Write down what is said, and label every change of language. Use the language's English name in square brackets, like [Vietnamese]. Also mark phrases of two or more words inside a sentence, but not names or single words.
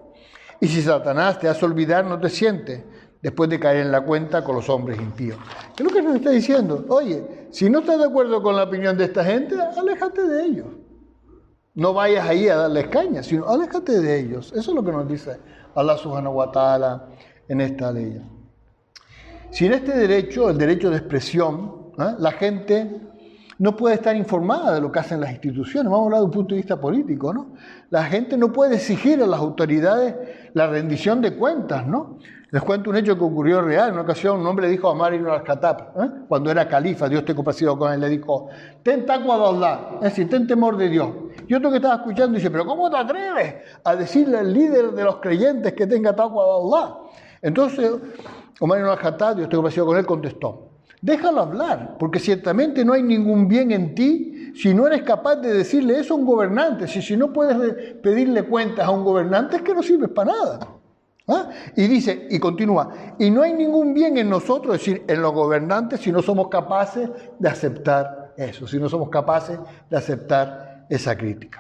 [Spanish] Y si Satanás te hace olvidar, no te sientes. después de caer en la cuenta con los hombres impíos. ¿Qué es lo que nos está diciendo? Oye, si no estás de acuerdo con la opinión de esta gente, aléjate de ellos. No vayas ahí a darles caña, sino aléjate de ellos. Eso es lo que nos dice Allah [Arabic] سبحانه وتعالى [Spanish] en esta ley. Sin este derecho, el derecho de expresión, la gente no puede estar informada de lo que hacen las instituciones. Vamos a hablar de un punto de vista político, ¿no? La gente no puede exigir a las autoridades la rendición de cuentas, ¿no? Les cuento un hecho que ocurrió real. En una ocasión un hombre le dijo a Umar ibn al-Khattab, cuando era califa, Dios esté complacido con él, le dijo: ten taqwa de Allah, es decir, ten temor de Dios. Y otro que estaba escuchando dice: pero ¿cómo te atreves a decirle al líder de los creyentes que tenga taqwa de Allah? Entonces Umar ibn al-Khattab, Dios esté complacido con él, contestó: déjalo hablar, porque ciertamente no hay ningún bien en ti si no eres capaz de decirle eso a un gobernante. Si no puedes pedirle cuentas a un gobernante, es que no sirves para nada. Y dice, y continúa, y no hay ningún bien en nosotros, es decir, en los gobernantes, si no somos capaces de aceptar eso, si no somos capaces de aceptar esa crítica.